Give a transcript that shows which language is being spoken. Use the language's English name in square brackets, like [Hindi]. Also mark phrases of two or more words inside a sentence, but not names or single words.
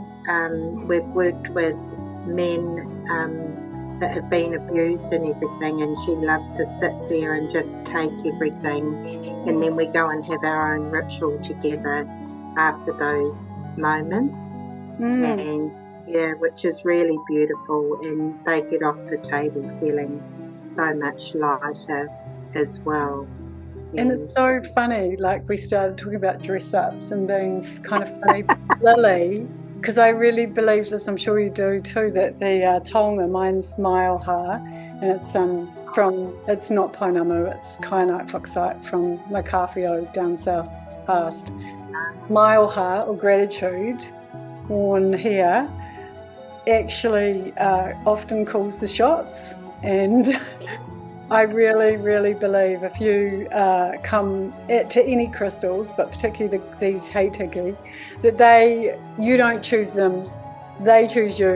[English] We've worked with men that have been abused and everything, and she loves to sit there and just take everything, and then we go and have our own ritual together after those moments, and which is really beautiful, and they get off the table feeling so much lighter as well. And it's so funny, like we started talking about dress-ups and being kind of funny, Lily, because I really believe this, I'm sure you do too, that the taonga, mine's Maioha, and it's it's not Pounamu, it's Kynanite Fuchsite from Makawhio down south past. Maioha, or gratitude, worn here, actually often calls the shots, and I really, really believe if you come to any crystals, but particularly these Hei Tiki, that you don't choose them, they choose you.